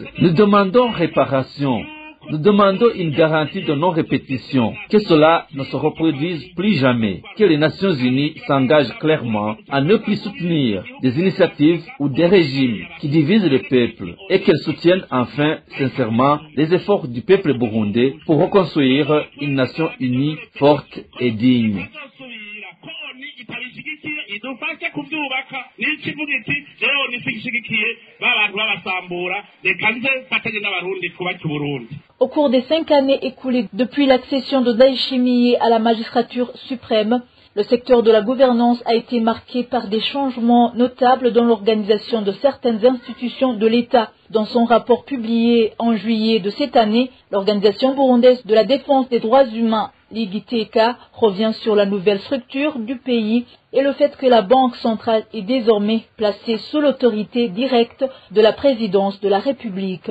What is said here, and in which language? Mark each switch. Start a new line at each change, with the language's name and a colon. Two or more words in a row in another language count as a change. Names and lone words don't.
French: Nous demandons réparation. Nous demandons une garantie de non-répétition, que cela ne se reproduise plus jamais, que les Nations Unies s'engagent clairement à ne plus soutenir des initiatives ou des régimes qui divisent le peuple et qu'elles soutiennent enfin sincèrement les efforts du peuple burundais pour reconstruire une nation unie, forte et digne.
Rundi: idufashe kuvyubaka n'ikivuga iti jewe nishigikiye babantu babasambura reka nze fatanye n'abarundi twubake uburundi.
French: Au cours des 5 années écoulées depuis l'accession de Ndayishimiye à la magistrature suprême, le secteur de la gouvernance a été marqué par des changements notables dans l'organisation de certaines institutions de l'État. Dans son rapport publié en juillet de cette année, l'Organisation burundaise de la défense des droits humains, l'IGTK, revient sur la nouvelle structure du pays et le fait que la Banque centrale est désormais placée sous l'autorité directe de la présidence de la République.